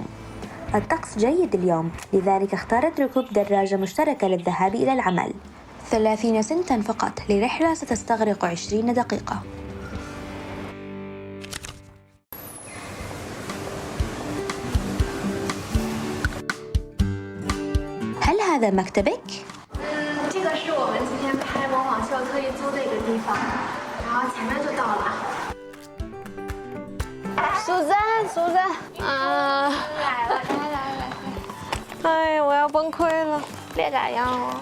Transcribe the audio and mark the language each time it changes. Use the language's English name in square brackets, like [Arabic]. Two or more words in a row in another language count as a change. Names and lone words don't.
[Arabic] الطقس جيد اليوم، لذلك اختارت ركوب دراجة مشتركة للذهاب إلى العمل. 30 سنتا فقط لرحلة ستستغرق 20 دقيقة. هل هذا مكتبك؟ [Chinese] 这个是我们今天拍模仿秀特意租的一个地方，然后前面就到了。苏赞啊！来了，来。哎呀，我要崩溃了。练咋样啊？